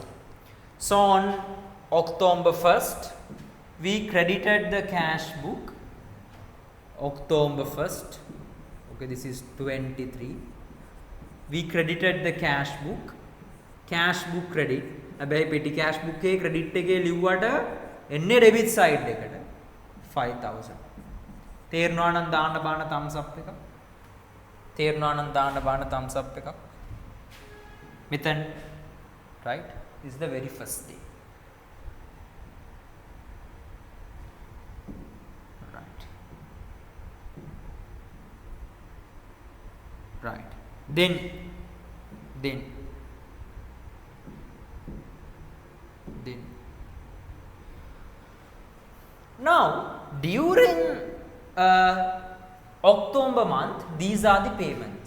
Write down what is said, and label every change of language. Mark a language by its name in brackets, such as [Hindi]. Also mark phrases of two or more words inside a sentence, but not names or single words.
[English] So on October 1st we credited the cash book. October 1st, okay, this is 23. We credited the cash book credit. [Sinhala] හැබැයි [English] petty cash book [Sinhala] එකේ credit එකේ ලිව්වට එන්නේ [English] debit side [Sinhala] එකට 5,000. තේරෙනවා නම් දාන්න බාන [English] thumbs up [Sinhala] එකක්. තේරෙනවා නම් දාන්න බාන [English] thumbs up [Sinhala] එකක්. [English] මෙතන right, this is the very first day. Right. Then now during October month, these are the payments.